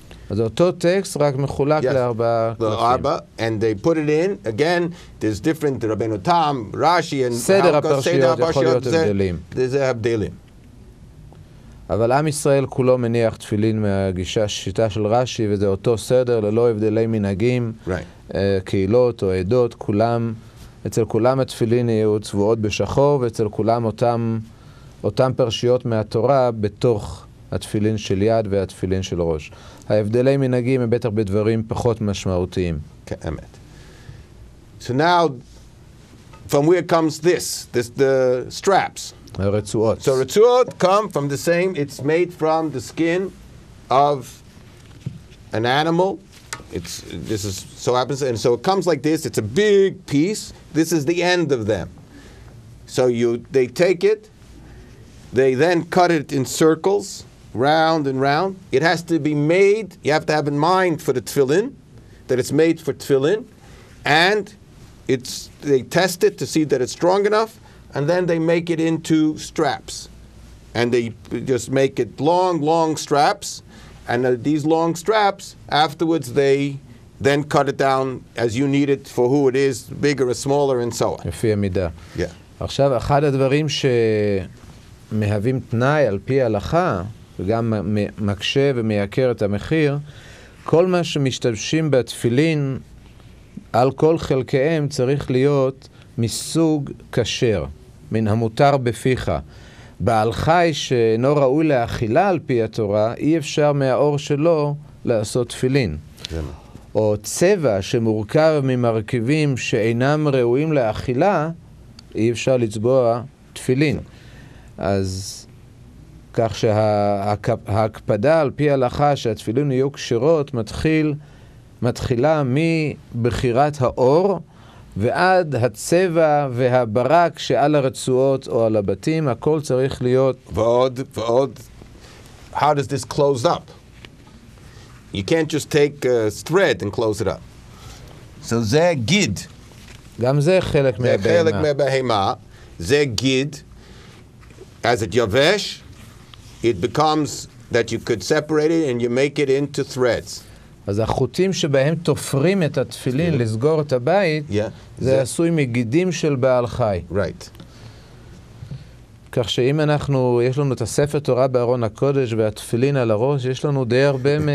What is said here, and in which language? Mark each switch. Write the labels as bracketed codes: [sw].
[he] אז אותו טקסט רק מחולק ל4 קלפים. [en] And they put it in, again, there's different, רבנו תם, רש"י, [he] סדר הפרשיות יכול להיות הבדלים. זה הבדלים. אבל עם ישראל כולו מניח תפילין מהגישה, שיטה של רש"י, וזה אותו סדר, ללא הבדלי מנהגים, קהילות או עדות, כולם, אצל כולם התפילין יהיו צבועות בשחור, ואצל כולם אותם פרשיות מהתורה בתוך התפילין של יד והתפילין של ראש. ההבדלי מנהגים הם בטח בדברים פחות משמעותיים. אמת. [en] So now, from where comes this the straps. [he] הרצועות. [en] So רצועות come from the same, it's made from the skin of an animal. This is so happens, and so it comes like this. It's a big piece. This is the end of them. So they take it, they then cut it in circles, round and round. It has to be made, you have to have in mind for the tefillin, that it's made for tefillin, and they test it to see that it's strong enough, and then they make it into straps. And they just make it long straps, and these long straps, afterwards they then cut it down as you need it for who it is, bigger or smaller, and so on. [he] לפי המידה. [en] Yeah. [he] עכשיו, אחד הדברים שמהווים תנאי על פי ההלכה, וגם מקשה ומייקר את המחיר, כל מה שמשתמשים בתפילין, על כל חלקיהם צריך להיות מסוג כשר, מן המותר בפיך. בעל חי שאינו ראוי לאכילה על פי התורה, אי אפשר מהאור שלו לעשות תפילין. או צבע שמורכב ממרכיבים שאינם ראויים לאכילה, אי אפשר לצבוע תפילין. אז כך שההקפדה על פי ההלכה שהתפילין יהיו כשרות מתחילה מבחירת האור ועד הצבע והברק שעל הרצועות או על הבתים, הכל צריך להיות... [en] ועוד, how does this close up? You can't just take a thread and close it up. [he] So זה גיד. גם זה חלק מהבהמה. זה חלק מהבהמה. זה גיד. [en] As it [he] יבש, [en] it becomes that you could separate it and you make it into threads. [he] אז החוטים שבהם תופרים את התפילין לסגור את הבית, זה עשוי מגידים של בעל חי. [en] Right. [he] כך שאם יש לנו את הספר תורה בארון הקודש והתפילין על הראש, יש לנו די הרבה